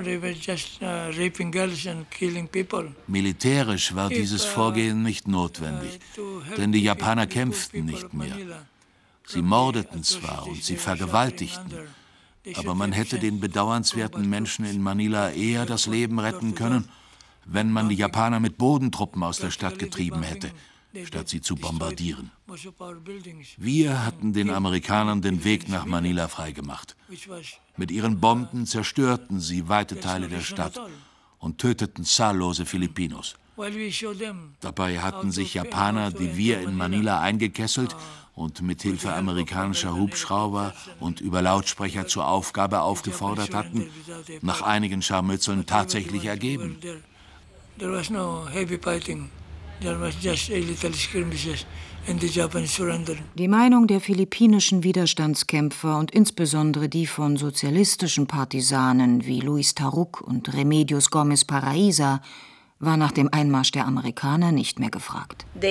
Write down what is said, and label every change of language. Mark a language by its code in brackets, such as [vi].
[en] They were just raping girls and killing people. [de] Militärisch war dieses Vorgehen nicht notwendig, denn die Japaner kämpften nicht mehr. Sie mordeten zwar und sie vergewaltigten, aber man hätte den bedauernswerten Menschen in Manila eher das Leben retten können, wenn man die Japaner mit Bodentruppen aus der Stadt getrieben hätte, statt sie zu bombardieren. Wir hatten den Amerikanern den Weg nach Manila freigemacht. Mit ihren Bomben zerstörten sie weite Teile der Stadt und töteten zahllose Filipinos. Dabei hatten sich Japaner, die wir in Manila eingekesselt und mit Hilfe amerikanischer Hubschrauber und über Lautsprecher zur Aufgabe aufgefordert hatten, nach einigen Scharmützeln tatsächlich ergeben. [en] There was no heavy fighting. There was just a little skirmishes and the Japanese surrendered. [de] Die Meinung der philippinischen Widerstandskämpfer und insbesondere die von sozialistischen Partisanen wie Luis Taruk und Remedios Gomez Paraíza war nach dem Einmarsch der Amerikaner nicht mehr gefragt.